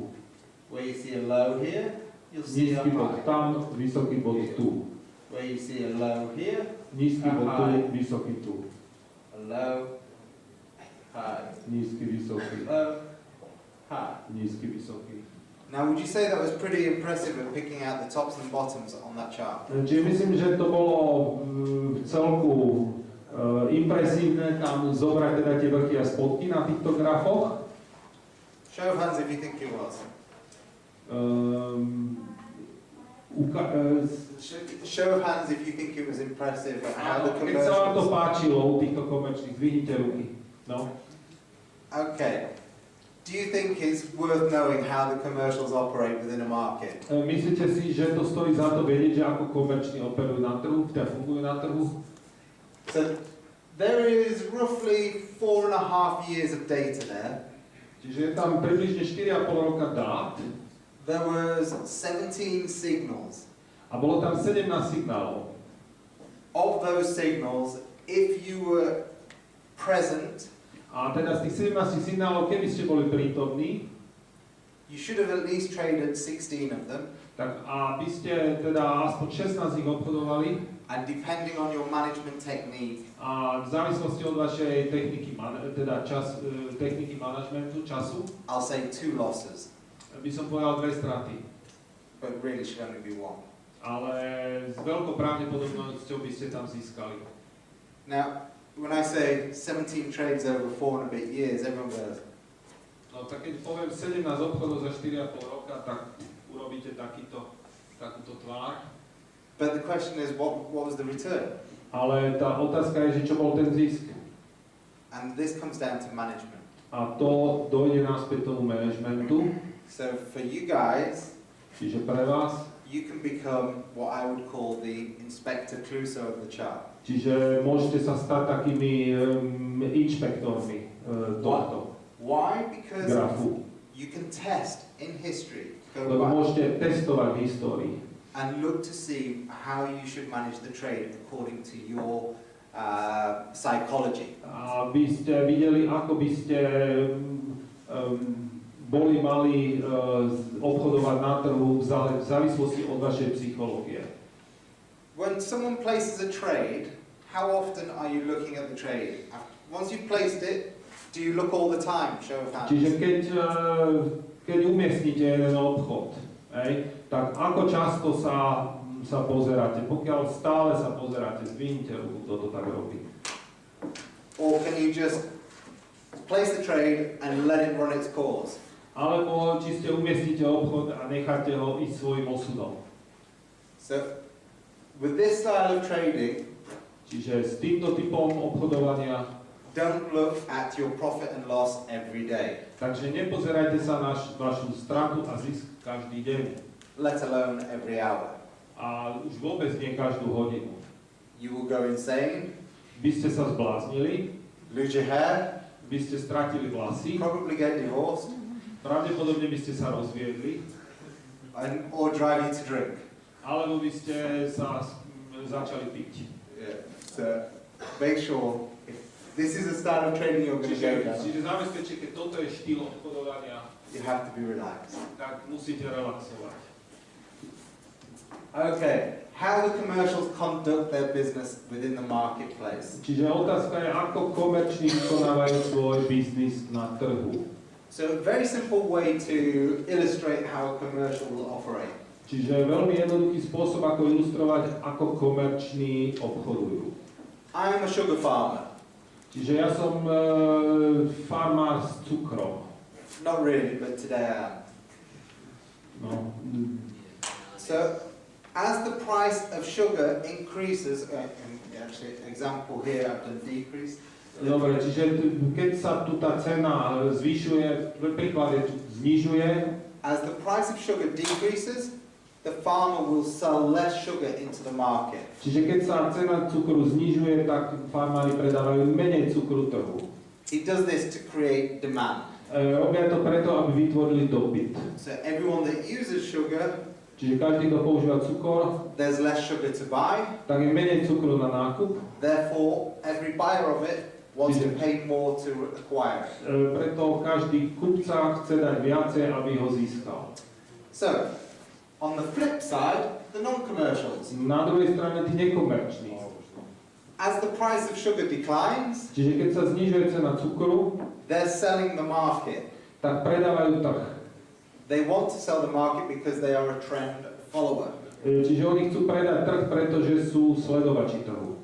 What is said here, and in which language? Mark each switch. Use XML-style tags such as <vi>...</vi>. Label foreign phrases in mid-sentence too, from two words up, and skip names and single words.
<en>Where you see a low here, you'll see a</en> <sk>Nízky bod</sk> <en>high.</en> <sk>tam, vysoký bod tu.</sk> <en>Where you see a low here,</en> <sk>Nízky bod tu, vysoký tu.</sk> <en>a low, high,</en> <sk>Nízky, vysoký.</sk> <en>low, high.</en> <sk>Nízky, vysoký.</sk> <en>Now, would you say that was pretty impressive at picking out the tops and bottoms on that chart?</en> <sk>Čiže myslím, že to bolo v celku impresívne tam zobrať teda tie vrchy a spodky na týchto grafoch.</sk> <en>Show of hands if you think it was. Show of hands if you think it was impressive at how the</en> <sk>Keď sa vám to</sk> <en>commercials...</en> <sk>páčilo u týchto komerčných, zdvihnite ruky.</sk> <en>No. Okay. Do you think it's worth knowing how the commercials operate within a market?</en> <sk>Myslíte si, že to stojí za to vedieť, že ako komerční operujú na trhu, teda fungujú na trhu?</sk> <en>So there is roughly 4.5 years of data there.</en> <sk>Čiže je tam približne 4,5 roka dát</sk> <en>There was 17 signals.</en> <sk>a bolo tam 17 signálov.</sk> <en>Of those signals, if you were present,</en> <sk>A teda z tých 17 signálov, keby ste boli prítomní,</sk> <en>you should have at least traded 16 of them.</en> <sk>tak a by ste teda aspoň 16 z nich obchodovali</sk> <en>And depending on your management technique,</en> <sk>a v závislosti od vašej techniky, techniky manažmentu, času,</sk> <en>I'll say 2 losses,</en> <sk>by som povedal 2 straty.</sk> <en>but really should only be 1.</en> <sk>Ale s veľkou pravdepodobnosťou by ste tam získali.</sk> <en>Now, when I say 17 trades over 4 and a bit years, everyone goes,</en> <sk>No tak keď poviem 17 obchodov za 4,5 roka, tak urobíte takúto tvár.</sk> <en>but the question is, what was the return?</en> <sk>Ale tá otázka je, že čo bol ten zisk.</sk> <en>And this comes down to management.</en> <sk>A to dojde naspäť tomu manažmentu.</sk> <en>So for you guys,</en> <sk>Čiže pre vás,</sk> <en>you can become what I would call the Inspector Clouseau of the chart.</en> <sk>čiže môžete sa stať takými inšpektormi tohto</sk> <en>Why? Because</en> <sk>grafu.</sk> <en>you can test in history, go</en> <sk>Lebo</sk> <en>back</en> <sk>môžete testovať v histórii.</sk> <en>and look to see how you should manage the trade according to your psychology.</en> <sk>A by ste videli, ako by ste mali obchodovať na trhu v závislosti od vašej psychológie.</sk> <en>When someone places a trade, how often are you looking at the trade? Once you've placed it, do you look all the time? Show of hands.</en> <sk>Čiže keď umiestnite jeden obchod, tak ako často sa pozeráte? Pokiaľ stále sa pozeráte, zdvihnite ruku, kto to tak robí.</sk> <en>Or can you just place the trade and let it run its course?</en> <sk>Alebo či ste umiestnite obchod a necháte ho ísť svojim osudom.</sk> <en>So, with this style of trading,</en> <sk>Čiže s týmto typom obchodovania,</sk> <en>don't look at your profit and loss every day,</en> <sk>takže nepozerajte sa na vašu stratu a zisk každý deň.</sk> <en>let alone every hour.</en> <sk>A už vôbec nie každú hodinu.</sk> <en>You will go insane,</en> <sk>By ste sa zbláznili,</sk> <en>lose your hair,</en> <sk>by ste stratili vlasy,</sk> <en>probably get divorced,</en> <sk>pravdepodobne by ste sa rozviedli,</sk> <en>or drive you to drink.</en> <sk>alebo by ste sa začali piť.</sk> <en>Yeah. So, make sure, if this is a style of trading you're going to go down,</en> <sk>Čiže zabezpečte, keď toto je štýl obchodovania,</sk> <en>you have to be relaxed.</en> <sk>tak musíte relaxovať.</sk> <en>Okay, how the commercials conduct their business within the marketplace.</en> <sk>Čiže otázka je, ako komerční vykonávajú svoj biznis na trhu.</sk> <en>So a very simple way to illustrate how a commercial will operate.</en> <sk>Čiže veľmi jednoduchý spôsob, ako ilustrovať, ako komerční obchodujú.</sk> <en>I'm a sugar farmer.</en> <sk>Čiže ja som farmár s cukrom.</sk> <en>Not really, but today I am.</en> <sk>No.</sk> <en>So, as the price of sugar increases, actually, example here I've done decrease.</en> <sk>Dobre, čiže keď sa tu tá cena zvyšuje, príklad je tu znižuje,</sk> <en>As the price of sugar decreases, the farmer will sell less sugar into the market.</en> <sk>čiže keď sa cena cukru znižuje, tak farmári predávajú menej cukru trhu.</sk> <en>He does this to create demand.</en> <sk>Robia to preto, aby vytvorili dopyt.</sk> <en>So everyone that uses sugar</en> <sk>Čiže každý, kto používa cukor,</sk> <en>there's less sugar to buy.</en> <sk>tak je menej cukru na nákup.</sk> <en>Therefore, every buyer of it wants to pay more to acquire it.</en> <sk>Preto každý kupca chce dať viacej, aby ho získal.</sk> <en>So, on the flip side, the non-commercials.</en> <sk>Na druhej strane tí nekomerční.</sk> <en>As the price of sugar declines,</en> <sk>Čiže keď sa znižuje cena cukru,</sk> <en>they're selling the market.</en> <sk>tak predávajú trh.</sk> <en>They want to sell the market because they are a trend follower.</en> <sk>Čiže oni chcú predať trh, pretože sú sledovači trhu.</sk>